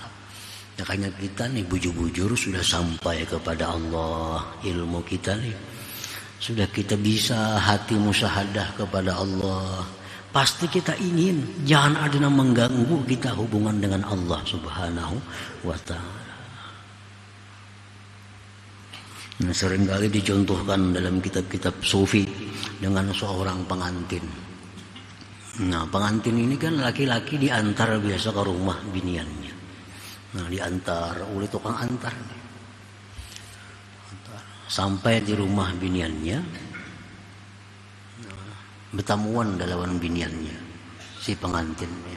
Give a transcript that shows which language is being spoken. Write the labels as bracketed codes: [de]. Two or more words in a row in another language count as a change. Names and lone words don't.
[bjn] Makanya kita nih bujur-bujur sudah sampai kepada Allah, ilmu kita nih sudah kita bisa hati musyahadah kepada Allah. [id] Pasti kita ingin jangan ada yang mengganggu kita hubungan dengan Allah [ar] سبحانه وتعالى. [id] Nah, seringkali dicontohkan dalam kitab-kitab sufi dengan seorang pengantin. [bjn] Nah, pengantin ini kan laki-laki diantar biasa ke rumah biniannya. Nah, diantar oleh tukang antar. Sampai di rumah biniannya, bertamuan lawan biniannya si pengantinnya.